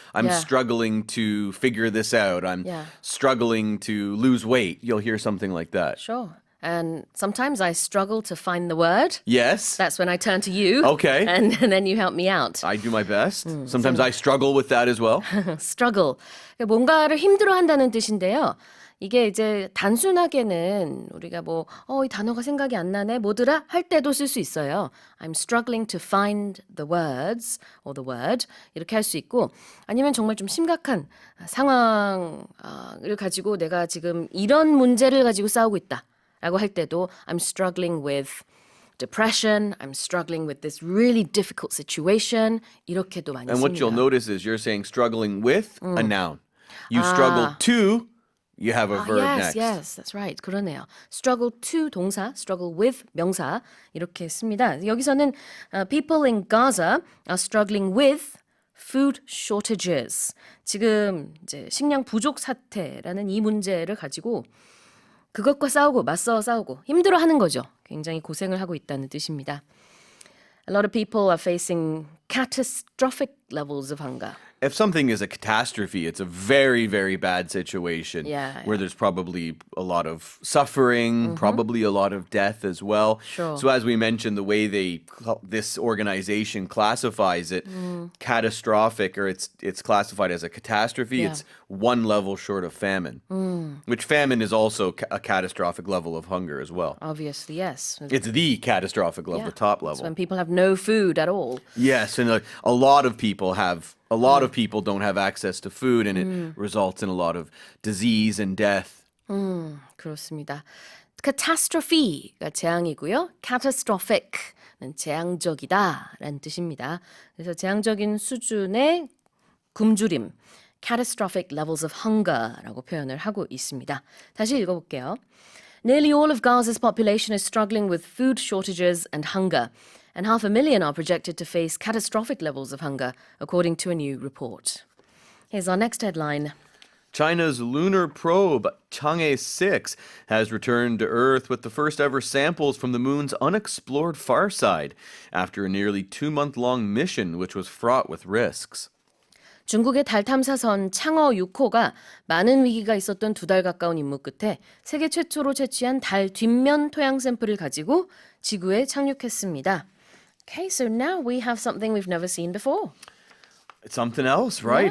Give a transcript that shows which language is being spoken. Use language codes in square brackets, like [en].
[en] I'm struggling to figure this out. I'm struggling to lose weight. You'll hear something like that. Sure. And sometimes I struggle to find the word. Yes. That's when I turn to you. Okay. And then you help me out. I do my best. Sometimes I struggle with that as well. struggle. [ko] 뭔가를 힘들어한다는 뜻인데요. 이게 이제 단순하게는 우리가 이 단어가 생각이 안 나네, 뭐더라 할 때도 쓸 수 있어요. [en] I'm struggling to find the words or the word [ko] 이렇게 할 수 있고 아니면 정말 좀 심각한 상황을 가지고 내가 지금 이런 문제를 가지고 싸우고 있다라고 할 때도 [en] I'm struggling with depression, I'm struggling with this really difficult situation [ko] 이렇게도 많이 [en] And what you'll [ko] 씁니다. [en] notice is you're saying struggling with a noun. You struggle to, you have a verb next. Yes, that's right. [ko] 그러네요. struggle to 동사, struggle with 명사 이렇게 씁니다. 여기서는 [en] people in Gaza are struggling with food shortages. [ko] 지금 이제 식량 부족 사태라는 이 문제를 가지고 그것과 맞서 싸우고 힘들어하는 거죠. 굉장히 고생을 하고 있다는 뜻입니다. [en] A lot of people are facing catastrophic levels of hunger. If something is a catastrophe, it's a very, very bad situation where there's probably a lot of suffering, probably a lot of death as well. Sure. So as we mentioned, the way this organization classifies it, catastrophic, or it's classified as a catastrophe, it's one level short of famine, which famine is also a catastrophic level of hunger as well. Obviously, yes. It's the catastrophic level, the top level. It's when people have no food at all. Yes, and a lot of people don't have access to food, and it results in a lot of disease and death. [ko] 그렇습니다. catastrophe가 재앙이고요. catastrophic는 재앙적이다라는 뜻입니다. 그래서 재앙적인 수준의 굶주림, [en] catastrophic levels of hunger [ko] 라고 표현을 하고 있습니다. 다시 읽어볼게요. [en] Nearly all of Gaza's population is struggling with food shortages and hunger, and 500,000 are projected to face catastrophic levels of hunger, according to a new report. Here's our next headline. China's lunar probe Chang'e 6 has returned to Earth with the first ever samples from the moon's unexplored far side after a nearly 2-month-long mission which was fraught with risks. 중국의 달 탐사선 창어 6호가 많은 위기가 있었던 2달 가까운 임무 끝에 세계 최초로 채취한 달 뒷면 토양 샘플을 가지고 지구에 착륙했습니다. Okay, so now we have something we've never seen before. It's something else, right?